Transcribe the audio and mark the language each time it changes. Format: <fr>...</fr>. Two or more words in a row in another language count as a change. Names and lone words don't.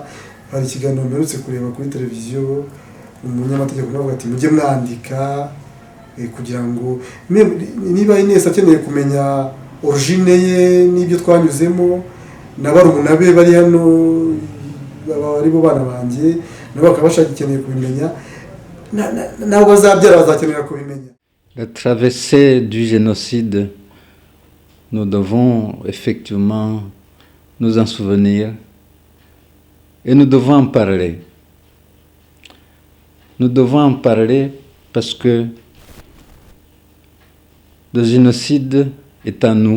<rw>Hari ikiganiro mperutse kureba kuri televiziyo umunyamategeko navuga ati mujye mwandika kugira ngo niba Ines akeneye kumenya origine ye n'ibyo twanyuzemo n'abarumuna be bari hano bari bo bana banjye nabo bakaba bashagikeneye kubimenya nabo bazabyara bazakenera kubimenya.</rw> <fr>La traversée du génocide, nous devons effectivement nous en souvenir. Et nous devons en parler. Nous devons en parler parce que le génocide est en nous.</fr>